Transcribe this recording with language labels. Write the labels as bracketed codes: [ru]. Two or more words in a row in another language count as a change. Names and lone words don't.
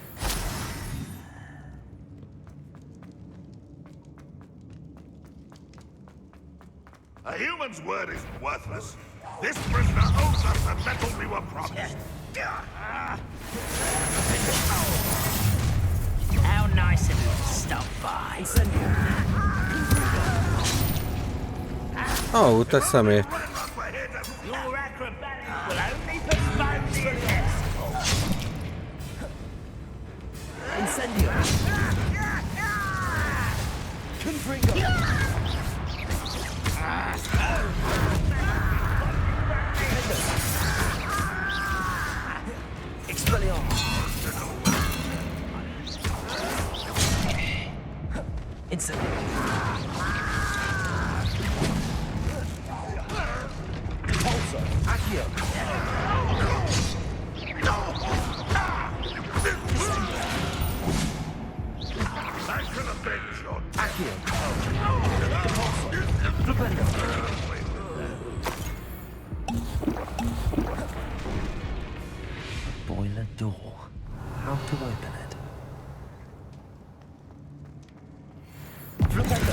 [en] A human's word is worthless. This prisoner owes us the metal we were promised. How nice of you to stop by. [hu] Ó, te szemét. [en] Your acrobatics will only postpone the inevitable. Incendio. Confringo. Expelliarmus. Incendio. Repulsor. Accio. I should have been shot. Accio. Flipendo. Boiler door. How to open it? Flipendo.